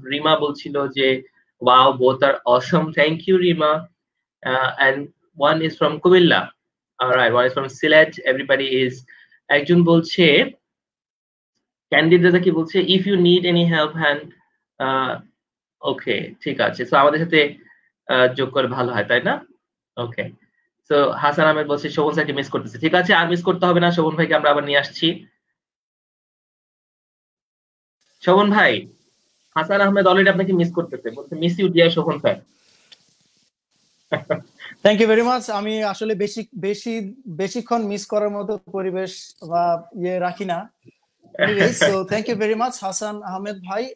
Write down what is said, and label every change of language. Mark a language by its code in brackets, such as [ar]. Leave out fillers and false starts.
[en] Rima [bn] bolchilo je [en] wow, both are awesome. Thank you Rima. And one is from Kumilla. All right, one is from Sylhet. Everybody is [bn] একজন বলছে, candid রাজা কি বলছে, [en] if you need any help hand okay, [bn] ঠিক আছে। So আমাদের সাথে যোগ করে ভালো হয়, তাই না? ওকে, সো হাসান আহমেদ বলছে শোভন স্যারকে মিস করতেছে। ঠিক আছে, আর মিস করতে হবে না, শোভন ভাইকে আমরা আবার নিয়ে আসছি। শোভন ভাই, হাসান আহমেদ অলরেডি আপনাকে মিস করতেছে, বলছে [en] Miss you dear Shobhan sir. Thank you very much. [bn] আমি আসলে বেশিক্ষণ মিস করার মতো পরিবেশ বা রাখি না। [en] Anyway, so thank you very much Hasan Ahmed bhai.